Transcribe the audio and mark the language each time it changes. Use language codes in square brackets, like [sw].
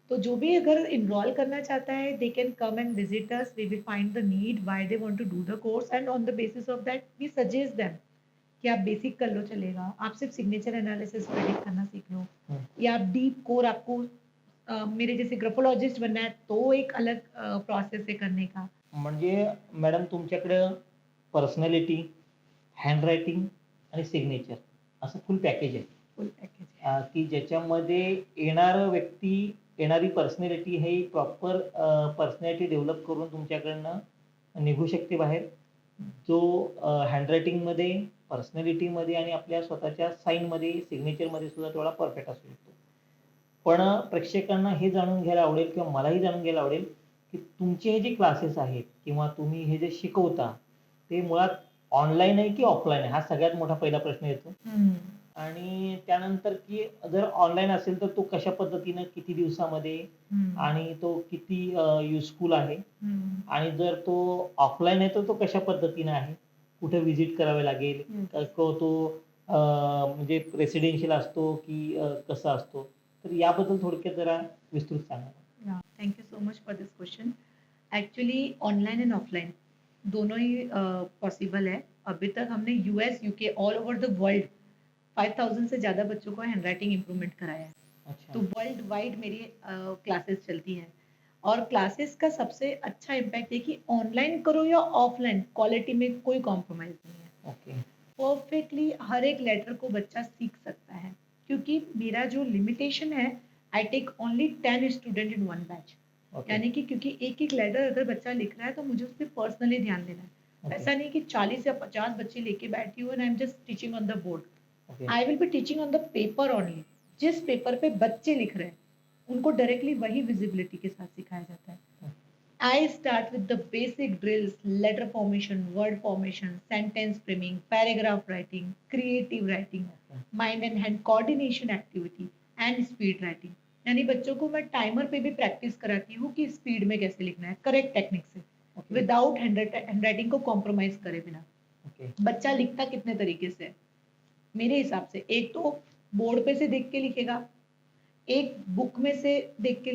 [hi] तो जो भी अगर एनरोल करना चाहता है, [en] they can come and visit us, we will find the need why they want to do the course and on the basis of that we suggest them [hi] कि आप basic कर लो चलेगा, आप सिर्फ सिग्नेचर एनालिसिस प्रेडिक्ट करना सीख लो हं. या आप डीप कोर आपको मेरे जैसे ग्राफोलॉजिस्ट बनना है तो एक अलग प्रोसेस है करने का। [mr] म्हणजे मॅडम तुमच्याकडं पर्सनॅलिटी, हँडरायटिंग आणि सिग्नेचर असं फुल पॅकेज आहे. [hi] फुल पैकेज है। [mr] की ज्याच्यामध्ये येणारं व्यक्ती, येणारी पर्सनॅलिटी हे प्रॉपर पर्सनॅलिटी डेव्हलप करून तुमच्याकडनं निघू शकते बाहेर. जो हँडरायटिंगमध्ये, पर्सनॅलिटीमध्ये आणि आपल्या स्वतःच्या साइनमध्ये, सिग्नेचरमध्ये सुद्धा तेवढा परफेक्ट असू शकतो. पण प्रेक्षकांना हे जाणून घ्यायला आवडेल किंवा मलाही जाणून घ्यायला आवडेल, की तुमचे हे जे क्लासेस आहेत किंवा तुम्ही हे जे शिकवता, ते मुळात ऑनलाईन आहे की ऑफलाईन आहे? हा सगळ्यात मोठा पहिला प्रश्न येतो. हम्म, आणि त्यानंतर की जर ऑनलाईन असेल तर तो कशा पद्धतीनं, किती दिवसामध्ये हम्म, आणि तो किती युजफुल आहे? हम्म, आणि जर तो ऑफलाईन आहे तर तो कशा पद्धतीनं आहे? कुठे व्हिजिट करावे लागेल? [en] yes. [mr] तो म्हणजे रेसिडेन्शियल असतो की कसा असतो? तर याबद्दल थोडक्यात जरा विस्तृत सांगा. [en] Yeah thank you so much for this question. Actually online and offline [hi] दोनों ही पॉसिबल है। अभी तक हमने US, UK all over the world 5000 से ज़्यादा बच्चों को हैंडराइटिंग इम्प्रूवमेंट कराया है। अच्छा, तो वर्ल्ड वाइड मेरी क्लासेस चलती हैं और क्लासेस का सबसे अच्छा इम्पैक्ट है कि ऑनलाइन करो या ऑफलाइन, क्वालिटी में कोई कॉम्प्रोमाइज़ नहीं है। [en] okay, [hi] परफेक्टली हर एक लेटर को बच्चा सीख सकता है क्योंकि मेरा जो लिमिटेशन है, [en] I take only 10 student in one batch. Okay [hi] यानी कि क्योंकि एक एक लेटर अगर बच्चा लिख रहा है तो मुझे उस पर पर्सनली ध्यान देना है। [en] okay [hi] ऐसा नहीं कि 40 या 50 बच्चे लेके बैठी हूँ [en] And I am just teaching on the board. Okay I will be teaching on the paper only. [hi] जिस पेपर पे बच्चे लिख रहे हैं उनको डायरेक्टली वही विजिबिलिटी के साथ सिखाया जाता है। [en] I start with the basic drills, letter formation, word formation, sentence framing, paragraph writing, creative writing, mind and hand coordination activity and speed writing. [hi] यानी बच्चों को मैं टाइमर पे भी प्रैक्टिस कराती हूँ कि स्पीड में कैसे लिखना है करेक्ट टेक्निक से, [en] okay [hi] विदाउट हैंडराइटिंग को कॉम्प्रोमाइज करे बिना। [en] okay [hi] बच्चा लिखता कितने तरीके से है मेरे हिसाब से, एक तो बोर्ड पे से देख के लिखेगा, एक बुक में से देख के